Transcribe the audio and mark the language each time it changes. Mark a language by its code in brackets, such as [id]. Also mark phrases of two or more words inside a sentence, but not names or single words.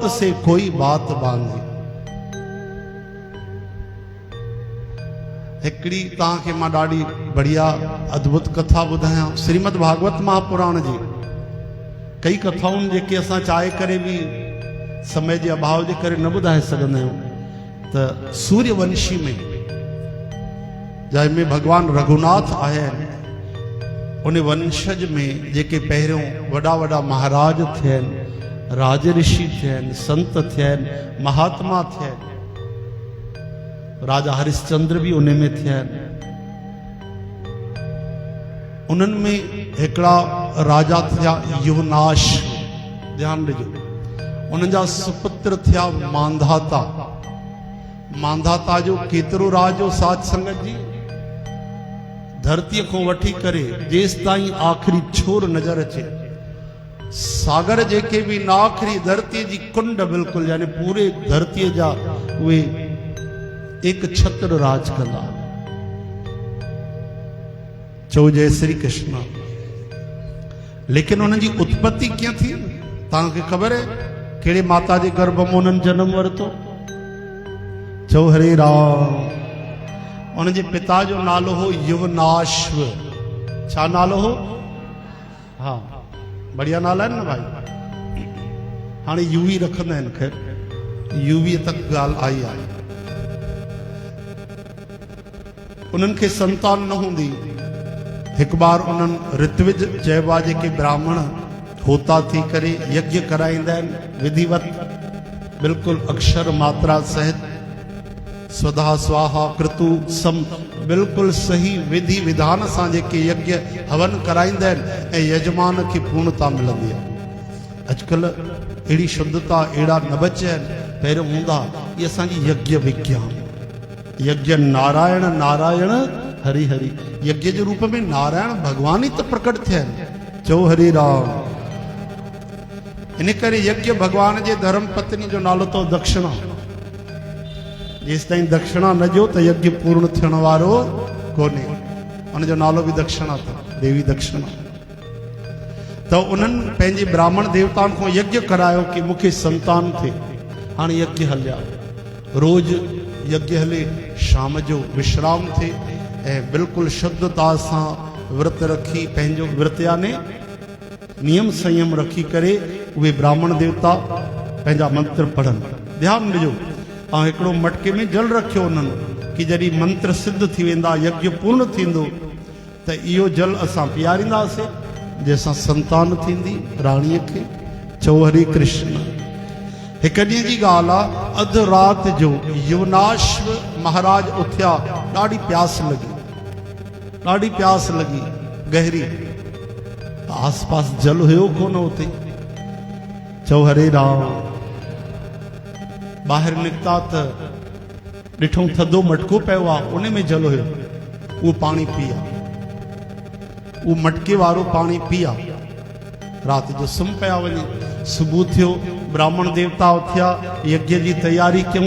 [sd] बात से कोई बात बांधी। हिकड़ी तव्हांखे मां ॾाढी बढ़िया अद्भुत कथा ॿुधायां श्रीमद भागवत महापुराण जी। कई कथाउं जेके असां चाहे करे भी [hi] समय के अभाव [sd] के करे न ॿुधाए सघंदा आहियूं। त सूर्यवंशी में जंहिंमें भगवान रघुनाथ आया आहिनि, उन वंशज में जेके पहिरियों वॾा वॾा महाराज थियनि, राज ऋषि थियनि, संत थियनि, महात्मा थियनि, राजा हरिश्चंद्र भी उन में थियनि। उन्हनि में हिकिड़ा राजा थिया युवनाश, ध्यानु ॾिजो। उन्हनि जा सुपुत्र थिया मांधाता। मांधाता जो केतिरो राज हो साध संगत जी, धरती को वठी करे जेस ताईं आखिरी छोर नजर अचे, सागर जेके भी ना आखिरी धरती जी कुंड बिल्कुल यानी पूरे धरती जा उहे एक छत्र राज कंदा। चो जय श्री कृष्ण। लेकिन उन्हनि जी उत्पत्ति कीअं थी तव्हांखे ख़बर है? कहिड़े माता जे गर्भ में उन्हनि जन्म वरितो? चो हरे राम। उनके पिता जो नालो हो युवनाश्व। छा नालो हो? [hi] हाँ, बढ़िया नाला है ना भाई। [sd] हाँ यूवी रखंदा आहिनि, खैर यूवी तक गाल आई आहे। उन्हनि खे संतान न हूंदी। एक बार उन्हनि ऋत्विज चइबा जेके ब्राह्मण होता थी करे यज्ञ कराईंदा आहिनि विधिवत, बिल्कुल अक्षर मात्रा सहित, स्वधा स्वाहा कृतु सम, बिल्कुल सही विधि विधान सां जेके यज्ञ हवन कराईंदा आहिनि ऐं यजमान खे पूर्णता मिलंदी आहे। अॼुकल्ह अहिड़ी शुद्धता अहिड़ा न बचिया आहिनि, पहिरियों हूंदा। इहे असांजी यज्ञ विज्ञान। यज्ञ नारायण नारायण हरि हरि। यज्ञ जे रूप में नारायण भगवान ही तो प्रकट थिया आहिनि। चो हरि राम। इन करे यज्ञ भगवान जे धर्म पत्नी जो नालो तो दक्षिणा। जेस ताईं दक्षिणा न ॾियो त यज्ञ पूर्ण थियण वारो कोन्हे। उनजो नालो भी दक्षिणा था, देवी दक्षिणा। तो उन्हनि पंहिंजे ब्राह्मण देवताउनि खां यज्ञ करायो कि मूंखे संतान थे। हाणे यज्ञ हलिया, रोज यज्ञ हले, शाम जो विश्राम थे ऐं बिल्कुल शुद्धता सां व्रत रखी, पंहिंजो व्रत याने नियम संयम रखी करे उहे ब्राह्मण देवता पंहिंजा मंत्र पढ़नि। ध्यानु ॾिजो। ऐं हिकिड़ो मटके में जल रखियो उन्हनि कि जॾहिं मंत्र सिद्ध थी वेंदा, यज्ञ पूर्ण थींदो, त इहो जल असां पीआरींदासीं, जंहिंसां संतान थींदी राणीअ खे। चो हरे कृष्ण। हिकु ॾींहं जी ॻाल्हि आहे, अधु राति जो युवनाश्व महाराज उथिया। ॾाढी प्यास लगी, ॾाढी प्यास लगी गहरी। आस पास जल हुयो कोन उते। चो हरे राम। ॿाहिरि निकिता त ॾिठो थधो मटको पियो आहे, उन में जल हुयो। उहो पाणी पिया, उहो मटके वारो पाणी पिया। राति जो सुम्ही पिया वञी। सुबुह थियो, ब्राह्मण देवता उथिया, यज्ञ जी तैयारी कयूं।